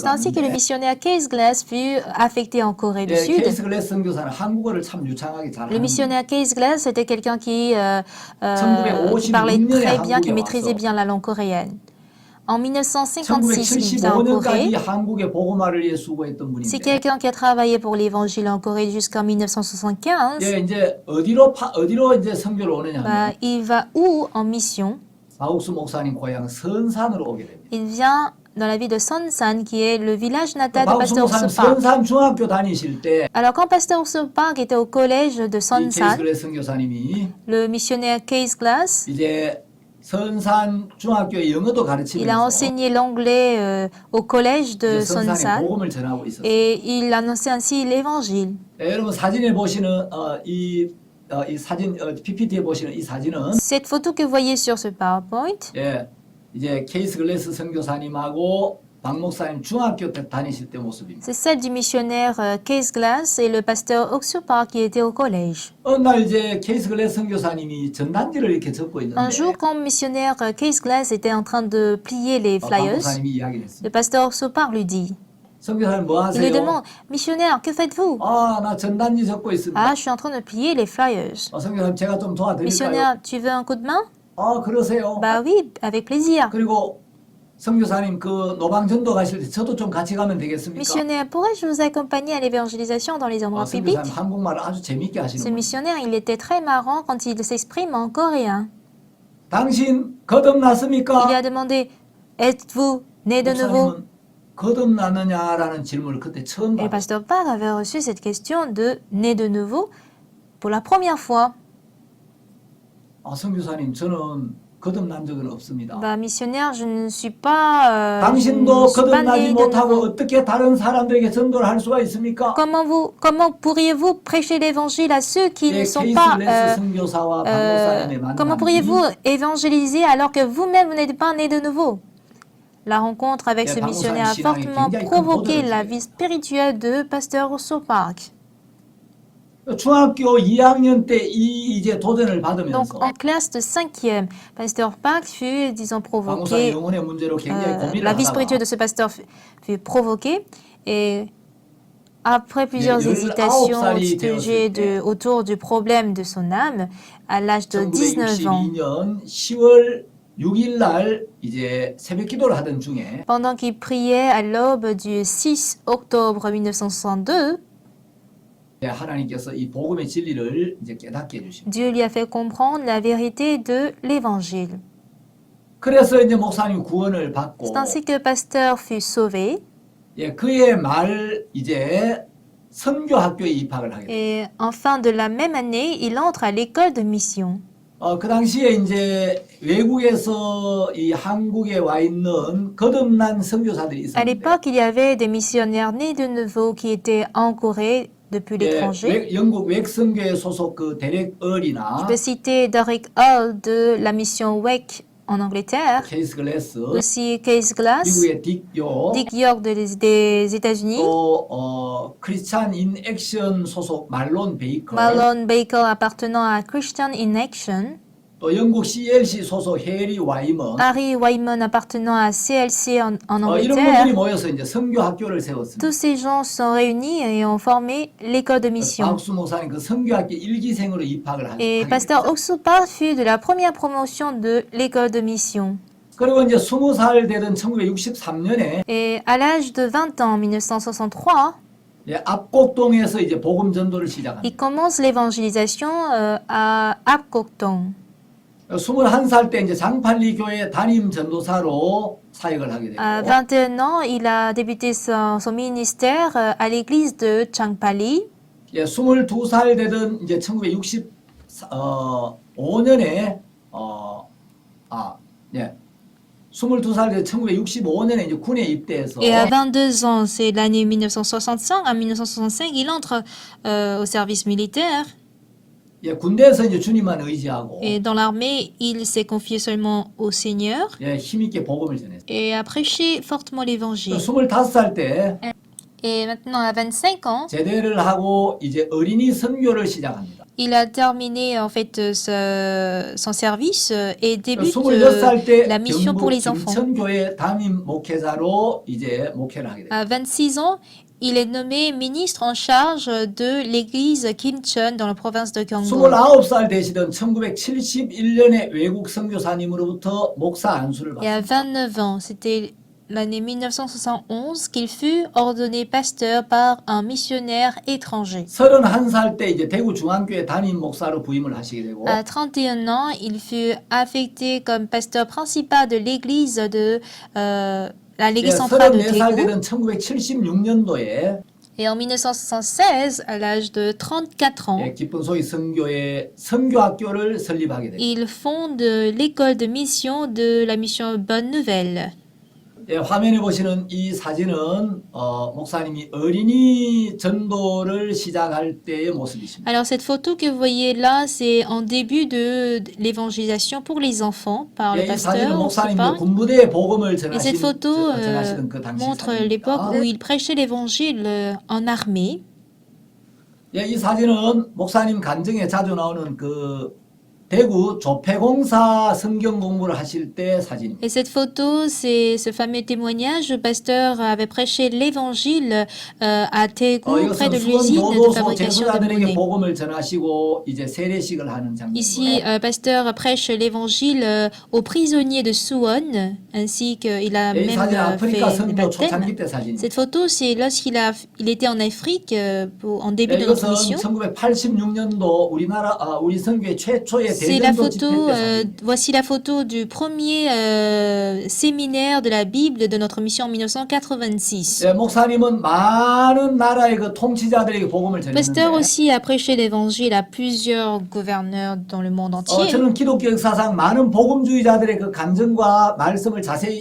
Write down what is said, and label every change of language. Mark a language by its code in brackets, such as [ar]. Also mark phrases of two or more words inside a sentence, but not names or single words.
[fr] C'est ainsi que le [ko] 받는데 [fr] missionnaire Case Glass fut affecté en Corée du [ko] 예, [fr] Sud. [ko] 케이스 글래스 선교사는 한국어를 참 유창하게 [fr] Le [ko] 잘하는 [fr] missionnaire Case Glass était quelqu'un qui [ko] 1956 [fr] parlait [ko] 년에 [fr] très bien, qui [ko] 한국에 [fr] maîtrisait [ko] 와서 [fr] bien la langue coréenne. En 1956, il vient en [ko] 1975년까지 [fr] Corée. [ko] 한국의 복음화를 위해 수고했던 [fr] C'est [ko] 분인데 [fr] quelqu'un qui a travaillé pour l'évangile en Corée jusqu'en 1975. [ko] 예, 이제 어디로 이제 선교를 오느냐 하면 [fr] Il va où en mission? [ko] 마욱수 목사님 고향 선산으로 오게 됩니다. [fr] Il vient dans la ville de Sonsan, qui est le village natal de [ko] 마욱수 [fr] Pasteur [ko] 목사님 [fr] Urso Park. [ko] 선산 중학교 다니실 때 [fr] Alors, quand Pasteur Urso Park était au collège de [ko] 이 케이스 [fr] Sonsan, [ko] 글래스 선교사님이 [fr] le missionnaire Case Glass, [ko] 이제 선산 중학교에 영어도 [fr] il a [ko] 가르치면서 [fr] enseigné l'anglais au collège de [ko] 이제 선산에 [fr] Sonsan [ko] 복음을 전하고 있었어요. [fr] et il annonçait ainsi l'évangile. [ko] 예, 여러분 사진에 보시는 이 사진 PPT에 보시는 이 사진은 [fr] Cette photo que vous voyez sur ce PowerPoint, [ko] 예, 이제 케이스 글래스 선교사님하고 박 목사님 중학교 때 다니실 때 모습입니다. [fr] c'est celle du missionnaire Case Glass et le pasteur Urso Park qui était au collège. [ko] 어느 날 이제 케이스 글래스 선교사님이 전단지를 이렇게 적고 있는데 [fr] Un jour, quand le missionnaire Case Glass était en train de plier les [ko] 박 [fr] flyers, [ko] 목사님이 이야기를 했습니다. [fr] le pasteur Urso Park lui dit, [ko] 선교사님 뭐 [fr] il lui [ko] 하세요? [fr] demande, missionnaire, que faites-vous? [ko] 나 전단지 적고 있습니다. [fr] Ah, je suis en train de plier les flyers. [ko] 선교사님 제가 좀 도와드릴까요? [fr] Missionnaire, tu veux un coup de main? [ko] 그러세요. [fr] Bah oui, avec plaisir. [ko] 그리고 선교사님 그 노방전도 가실 때 저도 좀 같이 가면 되겠습니까? [fr] Missionnaire, pourrais-je vous accompagner à l'évangélisation dans les endroits publics? [ko] 선교사님 한국말을 아주 재밌게 [fr] Ce [ko] 하시는 분. [fr] missionnaire, il était très marrant quand il s'exprime en coréen. [ko] 당신 [fr] Il lui [ko] 거듭났습니까? [fr] a demandé, êtes-vous né de nouveau? [ko] 목사님은 거듭났느냐라는 질문을 그때 처음 [fr] Et le [ko] 받았어요. [fr] pasteur Park avait reçu cette question de né de nouveau pour la première fois. [ko] 선교사님 저는 거듭난 적은 없습니다. [fr] Bah, missionnaire, je ne suis pas, [ko] 당신도 [fr] je ne suis pas [ko] 거듭나지 [fr] né de [ko] 못하고 [fr] nouveau. [ko] 어떻게 다른 사람들에게 전도를 할 수가 있습니까? [fr] Comment pourriez-vous prêcher l'évangile à ceux qui ne [ko] 예, [fr] sont [ko] 케이스 [fr] pas, [ko] 글래스 선교사와 박 목사님의 [fr] comment [ko] 만남이 [fr] pourriez-vous évangéliser alors que vous-même vous n'êtes pas né de nouveau? La rencontre avec [ko] 예, [fr] ce [ko] 박 [fr] missionnaire a [ko] 목사님 신앙이 [fr] fortement [ko] 굉장히 큰 [fr] provoqué [ko] 도전을 [fr] la [ko] 주게 [fr] vie spirituelle de Pasteur Urso Park. [ko] 중학교 2학년 때 이제 도전을 [fr] Donc, [ko] 받으면서 [fr] en classe de 5e, Pasteur Park fut, disons, [ko] 박 목사님 [fr] provoqué. [ko] 영혼의 문제로 굉장히 고민을 [fr] La vie spirituelle [ko] 하다가 [fr] de ce pasteur fut provoquée et Après plusieurs [ko] 19 [fr] hésitations au [ko] 살이 [fr] sujet [ko] 되었을 때 [fr] autour du problème de son âme, à l'âge de 19 ans, [ko] 1962년 10월 6일 날 이제 새벽 기도를 하던 중에 [fr] pendant qu'il priait à l'aube du 6 octobre 1962, [ko] 하나님께서 이 복음의 진리를 이제 깨닫게 해주십니다. [fr] Dieu lui a fait comprendre la vérité de l'Évangile. [ko] 그래서 이제 목사님 구원을 받고 [fr] C'est ainsi que le pasteur fut sauvé [ko] 예, 그의 말 이제 선교학교에 입학을 하게 돼요. [fr] et en fin de la même année, il entre à l'école de mission. [ko] 그 당시에 이제 외국에서 이 한국에 와 있는 거듭난 선교사들이 [fr] À [ko] 있었는데 [fr] l'époque, il y avait des missionnaires nés de nouveau qui étaient en Corée depuis l'étranger. [ko] 영국 웩선교회 소속 그 데렉 얼이나 [fr] Je peux citer Derek Hall de la mission WEC en Angleterre, [ko] 케이스 글래스, [fr] aussi Case Glass, [ko] 미국의 딕요, [fr] Dick York des États-Unis, [ko] 또 크리스찬 인 액션 소속 말론 베이커, [fr] Marlon Baker appartenant à Christian in Action, [ko] 또 영국 CLC 소속 해리 와이먼, [fr] Harry Wyman appartenant à CLC en [ko] 이런 분들이 [fr] Angleterre. [ko] 모여서 이제 선교 학교를 세웠습니다. [fr] Tous ces gens sont réunis et ont formé l'école de mission. [ko] 박수 목사님 그 선교학교 1기생으로 입학을 [fr] Et [ko] 하게 [fr] pasteur [ko] 됐어요. [fr] Oxopa fut de la première promotion de l'école de mission. [ko] 그리고 이제 20살 되던 1963년에 [fr] Et à l'âge de 20 ans, en 1963, [ko] 압곡동에서 이제 복음 전도를 [fr] il [ko] 시작합니다. [fr] commence l'évangélisation à Apkokdong. [ko] 21살 때 이제 장팔리 교회 담임 전도사로 사역을 하게 [fr] À [ko] 되고 [fr] 21 ans, il a débuté son ministère à l'église de Changpali. [ko] 22살 되던 이제 1965년에 22살 되던 1965년에 이제 군에 입대해서 [fr] Et à 22 ans, c'est l'année 1965, en 1965, il entre au service militaire. [ko] 군대에서 이제 주님만 의지하고 [fr] Et dans l'armée, il s'est confié seulement au Seigneur [ko] 힘있게 복음을 전했어요. [fr] et a prêché fortement l'évangile. [ko] 25살 때 [fr] Et maintenant, à 25 ans, [ko] 제대를 하고 이제 어린이 선교를 시작합니다. [fr] il a terminé en fait son service et débute [ko] 26살 때 [fr] la mission pour [ko] 경북 [fr] les enfants. [ko] 김천교회 담임 목회자로 이제 목회를 하게 돼요. [fr] À 26 ans, il est nommé ministre en charge de l'église Kimcheon dans la province de Gyeonggi. [ko] 29살 되시던 1971년에 외국 선교사님으로부터 목사 안수를 [fr] Et à [ko] 받습니다. [fr] 29 ans, c'était l'année 1971 qu'il fut ordonné pasteur par un missionnaire étranger. [ko] 31살 때 이제 대구 중앙교회 담임 목사로 부임을 하시게 되고 [fr] À 31 ans, il fut affecté comme pasteur principal de l'église de l'église centrale de [ko] 34살 [fr] Daegu. [ko] 되던 1976년도에 [fr] Et en 1976, à l'âge de 34 ans, [ko] 기쁜 소위 선교회 선교학교를 설립하게 됩니다. [fr] il fonde l'école de mission de la mission Bonne Nouvelle. [ko] 화면에 보시는 이 사진은 목사님이 어린이 전도를 시작할 때의 모습이십니다. [fr] Alors cette photo que vous voyez là, c'est en début de l'évangélisation pour les enfants par le [ko] 이 사진은 [fr] pasteur [ko] 목사님이 [fr] Oxopa. [ko] 군부대에 복음을 [fr] Et cette photo [ko] 전하시던 그 당시 [fr] montre [ko] 사진입니다. [fr] l'époque où il prêchait l'évangile en armée. [ko] 이 사진은 목사님 간증에 자주 나오는 그 대구 조폐공사 성경 공부를 하실 때 사진입니다. [fr] Et cette photo, c'est ce fameux témoignage. Le pasteur avait prêché l'évangile à Daegu, près de [ko] 이것은 수원 [fr] l'usine de [ko] 교도소 [fr] fabrication de [ko] 제수자들에게 [fr] monnaie. [ko] 복음을 전하시고 이제 세례식을 하는 [fr] Ici, [ko] 장면입니다. [fr] pasteur prêche l'évangile aux prisonniers de Suwon, ainsi qu'il a [ko] 이 [fr] même [ko] 사진 아프리카 [fr] fait des [ko] 선교 [fr] baptêmes. [ko] 초창기 때 사진입니다. [fr] Cette photo, c'est il était en Afrique en début de notre [ko] 이것은 [fr] mission. [ko] 1986년도 우리 선교회 최초의 [fr] C'est la [ko] 대전도 집회 [fr] photo, [ko] 때 사진입니다. [fr] voici la photo du premier séminaire de la Bible de notre mission en 1986. [ko] 목사님은 많은 나라의 그 통치자들에게 복음을 [fr] Le pasteur [ko] 전했는데 [fr] aussi a prêché l'évangile à plusieurs gouverneurs dans le monde entier. [ko] 저는 기독교 역사상 많은 복음주의자들의 그 간증과 말씀을 자세히